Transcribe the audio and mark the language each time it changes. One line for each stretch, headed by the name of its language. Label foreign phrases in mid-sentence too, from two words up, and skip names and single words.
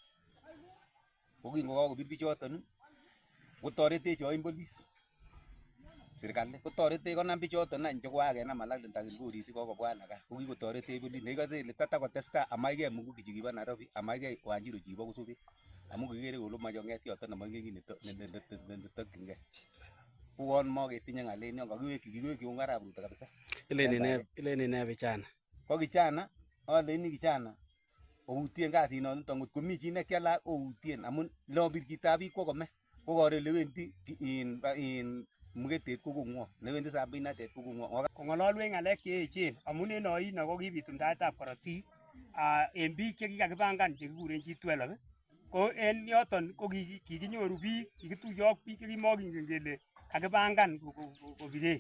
Kalenjin: ko kingokakobir bichoton kotoretech oin polis serikali kotoretech konam bichoton any chekokakenam alak ndakil polisi kokobwan aka ko kikotoretech polis neikose ile tatakotestai amaike Muguki chikibo Nairobi amaike Wanjiru chikibo Kosubet amun kikere kole moche kong'et yoton nemoingen kit netokyingei uon maketinye ng'alen yon kikiwekyi ung Arap Ruto kabisa. Ileni ne vijana? Ko kijana aleni kijana outien kasinoton ngot komi chi nekiala outien amun lobir chitab biik kwo kome ko kore lewendi in mugetet ko kong'wo lewendi sabinatet ko kong'wo. Kong'ololwech ng'alek cheechen amun en oino ko kibit tumdaetab korotik en biik chekikakipangan chekikuren G12 ko en yoton ko kikinyoru biik kikituyo ak biik chekimokingen kele kakipangan kobirech